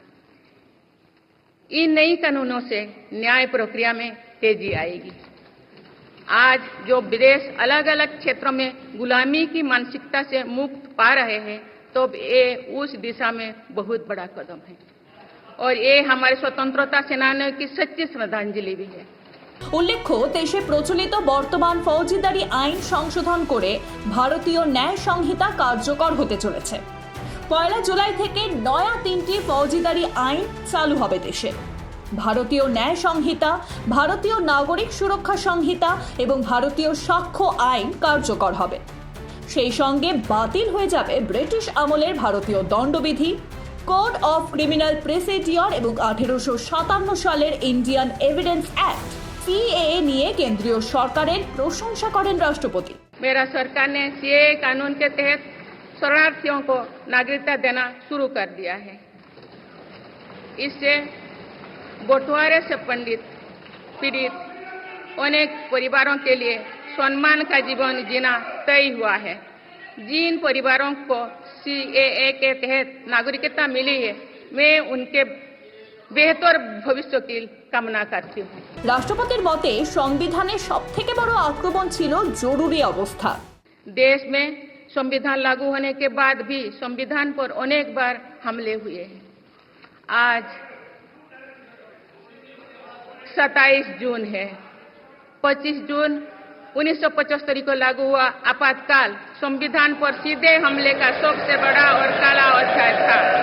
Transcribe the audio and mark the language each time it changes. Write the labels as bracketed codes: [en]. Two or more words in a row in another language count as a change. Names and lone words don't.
[hi] इन नई कानूनों से न्याय प्रक्रिया में तेजी आएगी। आज जो विदेश अलग अलग क्षेत्रों में गुलामी की मानसिकता से मुक्त पा रहे हैं, तो ये उस दिशा में बहुत बड़ा कदम है और ये हमारे स्वतंत्रता सेनानियों की सच्ची श्रद्धांजलि भी है। [bn] উল্লেখ্য দেশে প্রচলিত বর্তমান ফৌজদারি আইন সংশোধন করে ভারতীয় ন্যায় সংহিতা কার্যকর হতে চলেছে। 1 जुलाई থেকে নয়া 3টি ফৌজদারি আইন চালু হবে দেশে। भारतीय न्याय संहिता, भारतीय नागरिक सुरक्षा संहिता এবং ভারতীয় সাক্ষ্য আইন কার্যকর হবে। সেই সঙ্গে বাতিল হয়ে যাবে ব্রিটিশ আমলের ভারতীয় দণ্ডবিধি, কোড অফ ক্রিমিনাল প্রসিডিওর এবং 1857 সালের ইন্ডিয়ান এভিডেন্স অ্যাক্ট सीएए নিয়ে কেন্দ্রীয় সরকারের প্রশংসা করেন রাষ্ট্রপতি। [hi] मेरा सरकार ने सीएए कानून के तहत शरणार्थियों को नागरिकता देना शुरू कर दिया है। इससे बंटवारे से पीड़ित अनेक परिवारों के लिए सम्मान का जीवन जीना तय हुआ है। जिन परिवारों को सीएए के तहत नागरिकता मिली है, मैं उनके बेहतर भविष्य की कामना करती हूँ। [bn] রাষ্ট্রপতির মতে সংবিধানের সবথেকে বড় আক্রমণ ছিল জরুরি অবস্থা। [hi] देश में संविधान लागू होने के बाद भी संविधान पर अनेक बार हमले हुए हैं। आज 27 जून है। 25 जून 1975 को लागू हुआ आपातकाल संविधान पर सीधे हमले का सबसे बड़ा और काला अध्याय था।